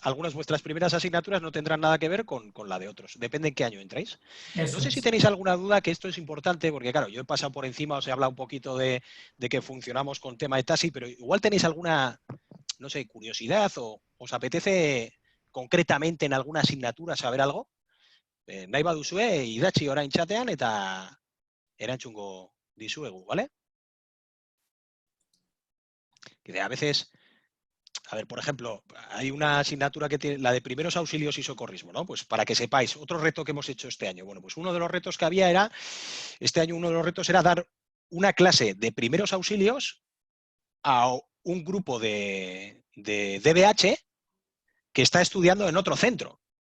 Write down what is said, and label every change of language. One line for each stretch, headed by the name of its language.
Spanish: algunas vuestras primeras asignaturas no tendrán nada que ver con la de otros. Depende en qué año entráis. Eso No sé es. si tenéis alguna duda, que esto es importante, porque claro, yo he pasado por encima, os he hablado un poquito de que funcionamos con tema de TASI, pero igual tenéis alguna, no sé, curiosidad o os apetece concretamente en alguna asignatura saber algo.
Basque: Nahi baduzue, idatzi orain chatean eta erantzungo dizuegu, ¿vale?
Spanish: Que a veces, a ver, por ejemplo, hay una asignatura que tiene, la de primeros auxilios y socorrismo, ¿no? Pues para que sepáis, otro reto que hemos hecho este año. Bueno, pues uno de los retos que había era, este año uno de los retos era dar una clase de primeros auxilios a un grupo de DBH que está estudiando en otro centro.